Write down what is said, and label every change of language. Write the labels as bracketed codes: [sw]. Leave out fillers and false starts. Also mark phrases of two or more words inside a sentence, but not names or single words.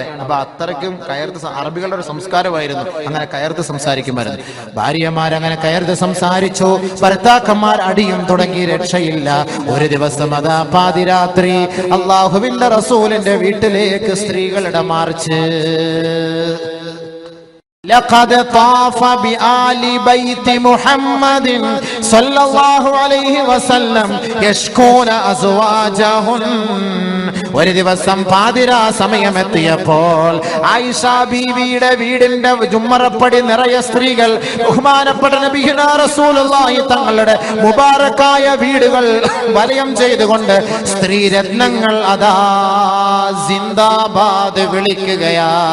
[ml] അപ്പൊ അത്രയ്ക്കും കയർത്ത് അറബികളുടെ ഒരു സംസ്കാരമായിരുന്നു. അങ്ങനെ കയർത്ത് സംസാരിക്കുമായിരുന്നു. ഭാര്യമാരങ്ങനെ കയർത്ത് സംസാരിച്ചു. ഭർത്താക്കന്മാർ അടിയും തുടങ്ങി. രക്ഷയില്ല. ഒരു ദിവസം അതാ പാതിരാത്രി അല്ലാഹുവിന്റെ റസൂലിന്റെ വീട്ടിലേക്ക് സ്ത്രീകളുടെ മാർച്ച്. [ar] لقد طاف بآل بيت محمد صلى الله عليه وسلم يشكون أزواجهن. [ml] ഒരു ദിവസം പാതിരാ സമയമെത്തിയപ്പോൾ ആയിഷ ബീവിയുടെ വീടിന്റെ ജുമ്മറപ്പടി നിറയെ സ്ത്രീകൾ ബഹുമാനപ്പെട്ട [ar] نبينا رسول الله [ml] തങ്ങളുടെ മുബാറക്കായ വീടുകൾ വലയം ചെയ്തുകൊണ്ട് സ്ത്രീരത്നങ്ങൾ അതാ സിന്ദാബാദ് വിളിക്കുകയാ.